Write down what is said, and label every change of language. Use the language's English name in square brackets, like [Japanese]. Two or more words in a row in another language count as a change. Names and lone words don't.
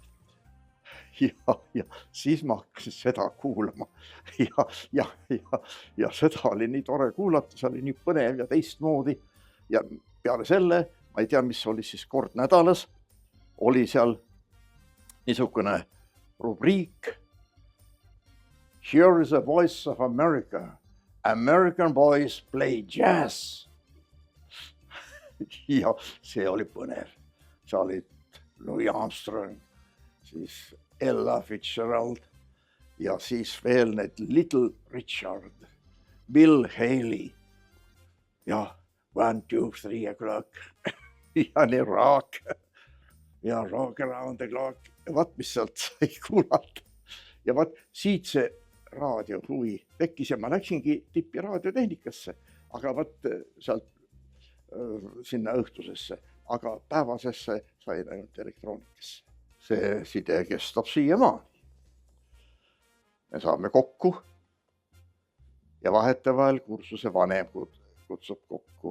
[Estonian] Ja siis ma hakkasin seda kuulama ja seda oli nii tore kuulata, see oli nii põnev ja teistmoodi. Ja peale selle, ma ei tea, mis oli siis kord nädalas, oli seal niisugune rubriik [English] Here is a voice of America. American boys play jazz. [Estonian] Ja see oli põnev. See oli Louis Armstrong, siis Ella Fitzgerald ja siis veel need Little Richard, Bill Haley ja 1, 2, 3 o'clock ja nii rock ja rock around the clock. Ja vaat, mis sealt sai kuulata. Ja vaat, siit see raadiohuvi tekkis ja ma läksingi tippi raadiotehnikasse, aga vaat sealt sinna õhtusesse, aga päevasesse sain ainult elektroonikasse. See side kestab siiamaani. Me saame kokku ja vahetevahel kursuse vanem kutsub kokku.